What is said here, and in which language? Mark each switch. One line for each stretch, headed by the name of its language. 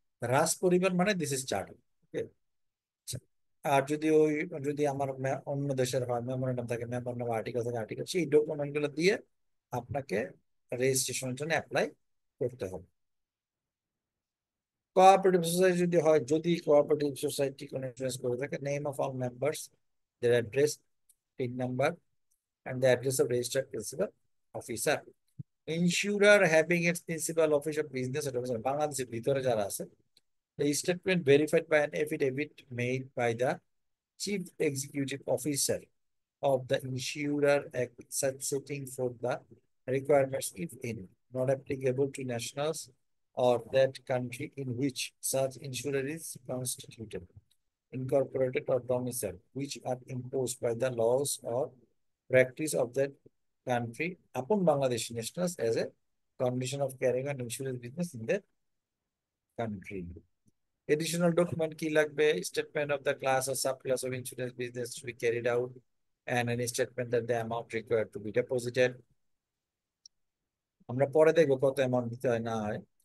Bangla: রাজ পরিবার মানে
English: This is charter.
Bangla: আর যদি আমার অন্য দেশের হয়, মেমোরেন্ডাম থাকে, মেমোরেন্ডাম আর্টিকেল থাকে, আর্টিকেল, সেই ডকুমেন্ট গুলো দিয়ে আপনাকে রেজিস্ট্রেশনের জন্য অ্যাপ্লাই করতে হবে। কোঅপারেটিভ সোসাইটি যদি হয়, যদি কোঅপারেটিভ সোসাইটি কোনো ইন্স্যুরেন্স করে থাকে,
English: Name of all members, their address, PIN number, and the address of registered principal officer. Insurer having its principal office of business at
Bangla: বাংলাদেশের ভিতরে যারা আছে,
English: the statement verified by an affidavit made by the chief executive officer of the insurer setting for the requirements, if any, not applicable to nationals or that country in which such insurer is constituted, incorporated or domiciled, which are imposed by the laws or practice of that country upon Bangladeshi nationals as a condition of carrying on insurance business in that country.
Bangla: Additional document কি লাগবে?
English: Statement of the class or subclass of insurance business to be carried out, and any statement that the amount required to be deposited.
Bangla: আমরা পরে দেখবো কত amount দিতে হয় না হয়।